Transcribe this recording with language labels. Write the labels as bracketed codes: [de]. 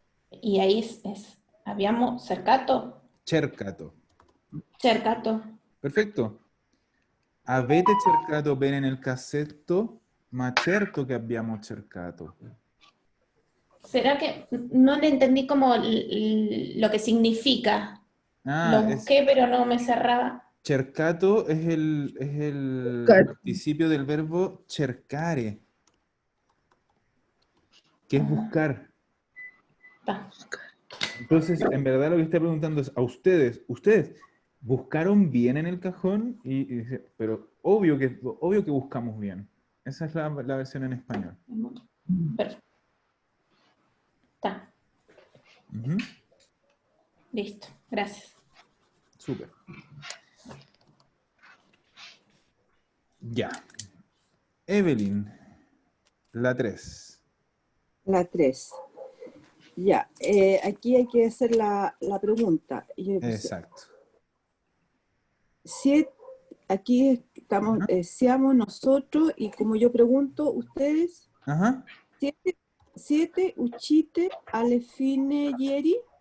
[es] y ahí es [it] abbiamo cercato. Cercato. Cercato. Perfetto. Avete cercato bene nel cassetto? Ma certo che abbiamo cercato. [es] ¿Será que no le entendí como lo que significa? Ah, Lo busqué, pero no me cerraba. cercato es el Cer- participio del verbo cercare, que es buscar. Está. Entonces, en verdad lo que está preguntando es a ustedes, ¿buscaron bien en el cajón? Y dice, pero obvio que buscamos bien. Esa es la versión en español. Perfecto. Está. Ujú. Listo. Gracias. Súper. Ya. Evelyn, la 3. La 3. Ya, aquí hay que hacer la pregunta. Y yo le puse, Exacto. aquí estamos, seamos nosotros, y como yo pregunto, ustedes, Ajá. [it] siete uscite alle fine ieri.